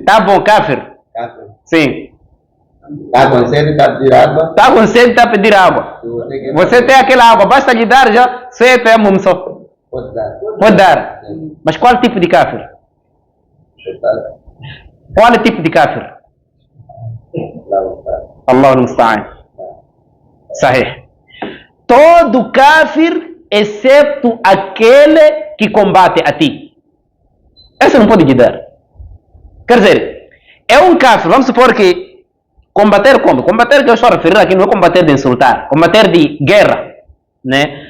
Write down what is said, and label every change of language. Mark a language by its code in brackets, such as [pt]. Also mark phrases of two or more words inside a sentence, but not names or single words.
[pt] Tá bom, kafir. Sim. Está com sede, está a pedir água. Tá com sede, tá a pedir água. Você tem aquela água, basta lhe dar já, você é tayammum só. Pode dar. Pode dar. Mas qual tipo de kafir? Qual é o tipo de kafir? [ar] الله المستعان. صحيح. [pt] Todo kafir, exceto aquele que combate a ti. Esse não pode lhe dar. Quer dizer, é um kafir, vamos supor que combater como? Combater que eu estou a referir aqui não é combater de insultar, combater de guerra, né?